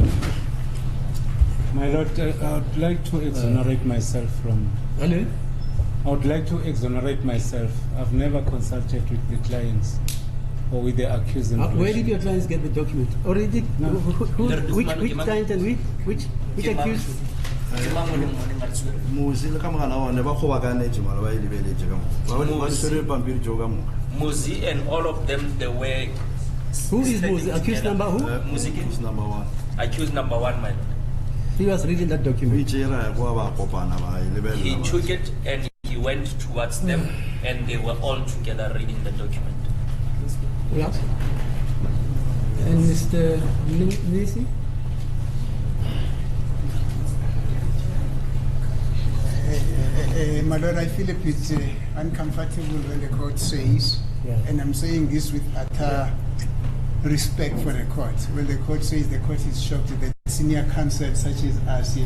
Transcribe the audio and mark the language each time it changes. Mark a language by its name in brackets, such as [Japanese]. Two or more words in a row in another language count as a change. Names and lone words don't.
[English] My Lord, I would like to exonerate myself from... Hello? I would like to exonerate myself. I've never consulted with the clients or with the accused. Where did your clients get the document? Already? No. Which client and which accused? [Tswana] Muzi le ka mogala wa ne ba kgobakanetse mara ba ile beletse ka mo ba ba tshwere pampiri jo ka mo [English] Muzi and all of them, they were... Who is Muzi? Accused number who? Muzi is number 1 accused number 1, my lord. He was reading that we document. [Tswana] tsera go ba kopana ba ile bela [English] He took it and he went towards them, and they were all together reading the document. Yeah. And Mr. Nisi? My Lord, I feel a bit uncomfortable when the court says, and I'm saying this with utter respect for the court, when the court says the court is shocked that senior counsel such as us here,